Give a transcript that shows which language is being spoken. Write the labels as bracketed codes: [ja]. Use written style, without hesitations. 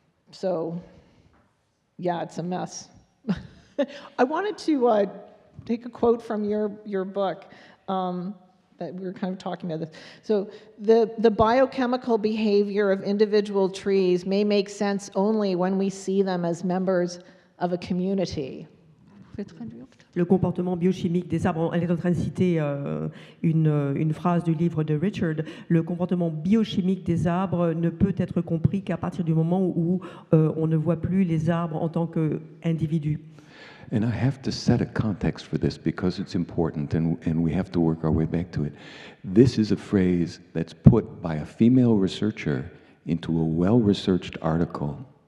[en] So, yeah, it's a mess. I wanted to take a quote from your book that we were kind of talking about this. So the biochemical behavior of individual trees may make sense only when we see them as members of a community. [fr] Le comportement biochimique des arbres, elle est en train de citer une phrase du livre de Richard. Le comportement biochimique des arbres ne peut être compris qu'à partir du moment où on ne voit plus les arbres en tant qu'individus. [en] And I have to set a context for this because it's important and we have to work our way back to it. This is a phrase that's put by a female researcher into a well-researched article.